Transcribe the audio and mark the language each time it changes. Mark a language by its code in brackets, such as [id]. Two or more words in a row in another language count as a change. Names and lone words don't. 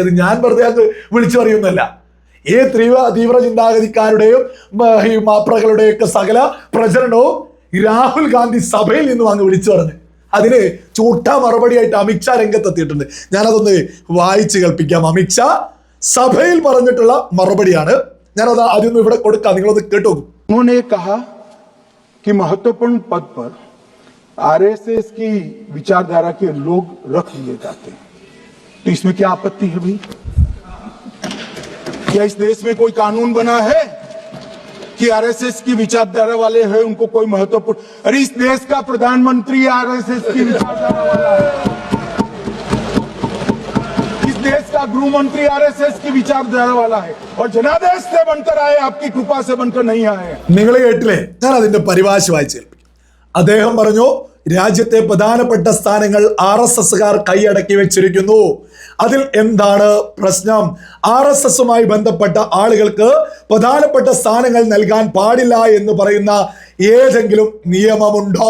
[ml] അത് ഞാൻ വെറുതെ അത് വിളിച്ചു പറയുന്നല്ല. ഈ തീവ്ര ചിന്താഗതിക്കാരുടെയും ഈ മാപ്രകളുടെയൊക്കെ സകല പ്രചരണവും രാഹുൽ ഗാന്ധി സഭയിൽ നിന്നും അങ്ങ് വിളിച്ചു പറഞ്ഞു. അതിന് ചൂട്ട മറുപടിയായിട്ട് അമിത്ഷാ രംഗത്തെത്തിയിട്ടുണ്ട്. ഞാനതൊന്ന് വായിച്ച് കേൾപ്പിക്കാം. അമിത്ഷാ സഭയിൽ പറഞ്ഞിട്ടുള്ള മറുപടിയാണ്. ഞാനത് ആദ്യം ഇവിടെ കൊടുക്കാം, നിങ്ങളത് കേട്ടു. [hi] उन्होंने कहा कि महत्वपूर्ण पद पर RSS की विचारधारा के लोग रख लिए जाते हैं, तो इसमें क्या आपत्ति है भाई? क्या इस देश में कोई कानून बना है कि RSS की विचारधारा वाले हैं उनको कोई महत्वपूर्ण? अरे इस देश का प्रधानमंत्री RSS की विचारधारा वाला है, देश का गृह मंत्री RSS की विचारधारा वाला है और जनादेश से बनकर आए, आपकी कृपा से बनकर नहीं आए. [ml] നിങ്ങൾ കേട്ടില്ലേ? ഞാൻ അതിന്റെ പരിഭാഷ വായിച്ചേൽപ്പിക്കും. അദ്ദേഹം പറഞ്ഞു, രാജ്യത്തെ പ്രധാനപ്പെട്ട സ്ഥാനങ്ങൾ RSSകാർ കൈയടക്കി വെച്ചിരിക്കുന്നു. അതിൽ എന്താണ് പ്രശ്നം? RSSുമായി ബന്ധപ്പെട്ട ആളുകൾക്ക് പ്രധാനപ്പെട്ട സ്ഥാനങ്ങൾ നൽകാൻ പാടില്ല എന്ന് പറയുന്ന ഏതെങ്കിലും നിയമമുണ്ടോ?